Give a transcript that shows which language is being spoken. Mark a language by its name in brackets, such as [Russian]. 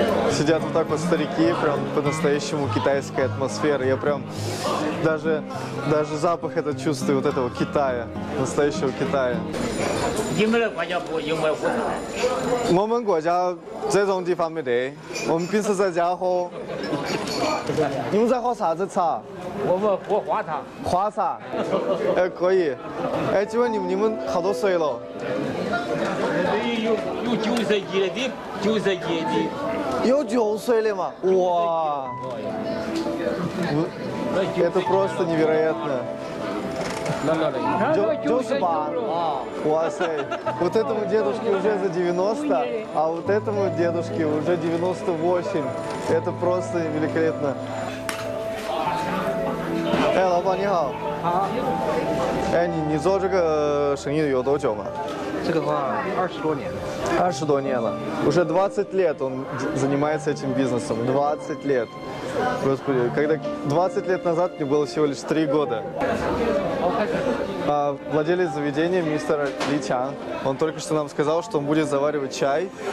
[Russian] Сидят вот так вот старики, прям по-настоящему китайская атмосфера. Я прям даже запах этот чувствую, вот этого Китая, настоящего Китая. [Chinese] 你们的国家不有没有喝茶？我们国家这种地方没得，我们平时在家喝。你们在喝啥子茶？我们喝花茶。花茶，哎可以。哎，请问你们好多岁了？有90几的，90几的。有9岁的嘛？哇！ [Russian] Это просто невероятно. 98. [Chinese] 哇塞！ [Russian] Вот этому дедушке уже за 90, а вот этому дедушке уже 98. Это просто великолепно. [Chinese] 哎，老板你好。好。哎，你做这个生意有多久嘛？这个话20多年了。 20多年了， [Russian] уже 20 лет он занимается этим бизнесом, 20 лет. Господи, когда 20 лет назад мне было всего лишь 3 года. Владелец заведения, мистер Ли Чанг, он только что нам сказал, что он будет заваривать чай.